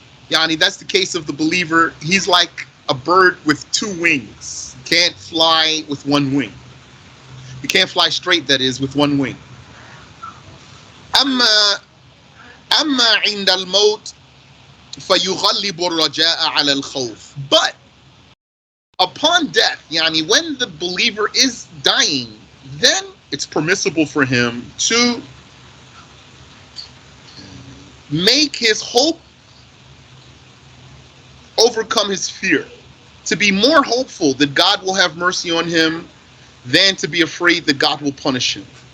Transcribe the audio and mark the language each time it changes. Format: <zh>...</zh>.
<en>Yani, that's the case of the believer. He's like a bird with two wings. You can't fly with one wing. You can't fly straight, that is, with one wing.</en> <ar>أما عند الموت فيغلب الرجاء على الخوف.</ar> <en>But upon death, yani when the believer is dying, then it's permissible for him to make his hope overcome his fear, to be more hopeful that God will have mercy on him than to be afraid that God will punish him.</en>